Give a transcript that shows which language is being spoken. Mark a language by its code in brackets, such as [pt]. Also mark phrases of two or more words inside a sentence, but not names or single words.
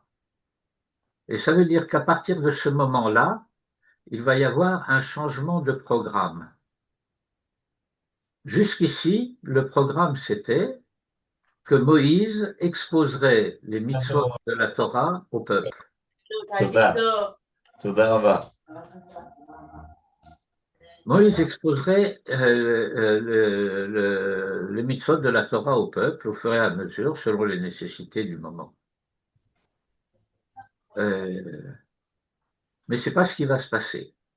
[fr] Et ça veut dire qu'à partir de ce moment-là, il va y avoir un changement de programme. Jusqu'ici, le programme c'était que Moïse exposerait les mitzvot de la Torah au peuple. [he] תודה, תודה רבה. [fr] Moïse exposerait les mitzvot de la Torah au peuple au fur et à mesure, selon les nécessités du moment. Mais ce n'est pas ce qui va se passer.